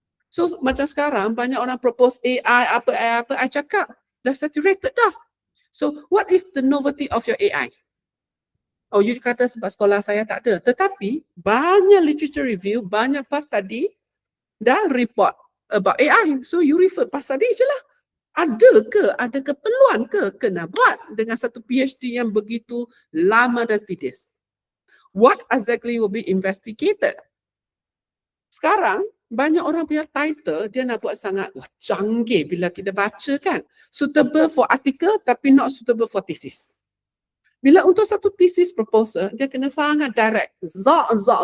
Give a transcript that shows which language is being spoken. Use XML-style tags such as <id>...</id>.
<ms>So macam sekarang banyak orang propose AI apa, I cakap dah saturated dah.</ms> <en>So what is the novelty of your AI?</en> <ms>Oh, you kata sebab sekolah saya tak ada. Tetapi banyak literature review, banyak past study dah report about AI. So you refer past study je lah. Ada keperluan ke kena buat dengan satu PhD yang begitu lama dan tedious?</ms> <en>What exactly will be investigated?</en> <ms>Sekarang banyak orang punya title dia nak buat sangat canggih bila kita baca kan.</ms> <en>Suitable for article tapi not suitable for thesis.</en> <ms>Bila untuk satu thesis proposal, dia kena sangat direct. Zak.</ms>